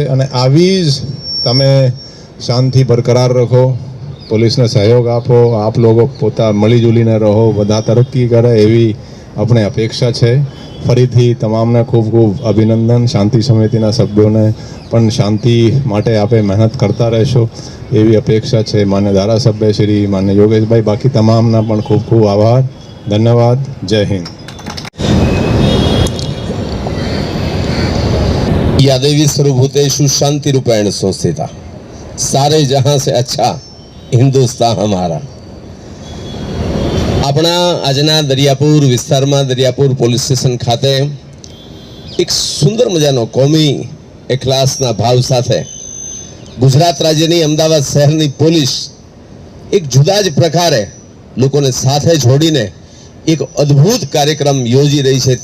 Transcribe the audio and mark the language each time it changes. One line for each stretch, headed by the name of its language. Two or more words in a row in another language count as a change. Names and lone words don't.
Gujarati: અને આવી જ તમે શાંતિ બરકરાર રાખો, પોલીસને સહયોગ આપો, આપ લોકો પોતા મળીજુલીને રહો, બધા તરક્કી કરે એવી આપણે અપેક્ષા છે. ફરીથી તમામને ખૂબ ખૂબ અભિનંદન. શાંતિ સમિતિના સભ્યોને પણ શાંતિ માટે આપે મહેનત કરતા રહેશો એવી અપેક્ષા છે. માન્ય ધારાસભ્ય શ્રી, માન્ય યોગેશભાઈ, બાકી તમામના પણ ખૂબ ખૂબ આભાર. ધન્યવાદ. જય હિન્દ.
Sanskrit: या देवी सर्वभूतेषु शांति रूपेण संस्थिता,
Hindi: सारे जहां से अच्छा हिंदुस्तान हमारा.
Gujarati: अपना આજના દરિયાપુર વિસ્તારમાં દરિયાપુર પોલીસ સ્ટેશન ખાતે એક સુંદર મજાનો કોમી એકલાસના ભાવ સાથે ગુજરાત રાજ્યની અમદાવાદ શહેરની પોલીસ એક જુદા જ પ્રકારે લોકોને સાથે જોડીને એક અદ્ભુત કાર્યક્રમ યોજી રહી છે.